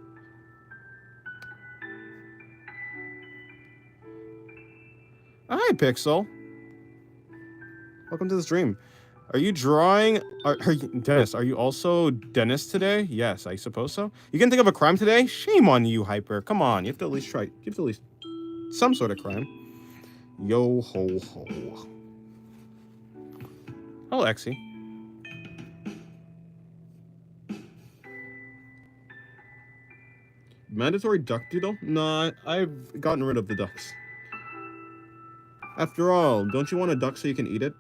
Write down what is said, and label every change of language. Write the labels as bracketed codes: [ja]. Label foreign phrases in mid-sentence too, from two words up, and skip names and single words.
[en] Hi, Pixel. Welcome to the stream. Are you drawing? Dennis, are you also Dennis today? Yes, I suppose so. You can think of a crime today? Shame on you, Hyper. Come on, you have to at least try. You have to at least some sort of crime. Yo ho ho. Hello, Exy. Mandatory duck doodle? No, I've gotten rid of the ducks. After all, don't you want a duck so you can eat it?